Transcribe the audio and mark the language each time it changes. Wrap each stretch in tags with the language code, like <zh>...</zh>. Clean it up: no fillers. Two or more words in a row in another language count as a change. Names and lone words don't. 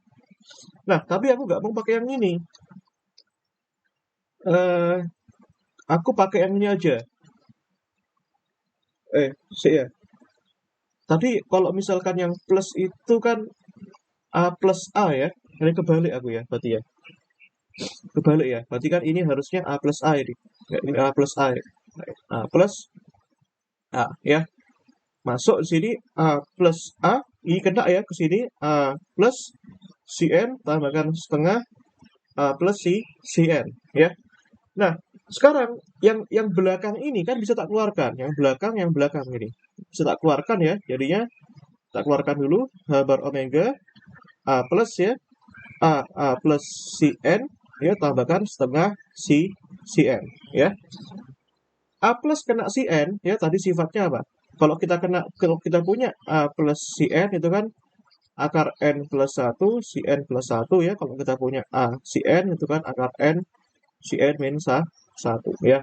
<id>Nah, tapi aku nggak mau pakai yang ini. eh aku pakai yang ini aja. Sih ya. Tapi kalau misalkan yang plus itu kan A plus A ya. Ini kebalik aku ya, berarti ya. Kebalik ya. Berarti kan ini harusnya A plus A ini. Ya, ini A plus A ya. A plus A ya. Masuk di sini A plus A. Ini kena ya ke sini A plus Cn tambahkan setengah A plus Cn ya. Nah, sekarang yang belakang ini kan bisa tak keluarkan. Yang belakang ini bisa tak keluarkan ya. Jadinya tak keluarkan dulu H bar omega A plus ya. A plus Cn ya tambahkan setengah Cn ya. A plus kena Cn ya, tadi sifatnya apa? Kalau kita punya A plus Cn itu kan akar n plus 1 Cn plus 1 ya. Kalau kita punya A Cn itu kan akar n Cn minus 1 ya.</id>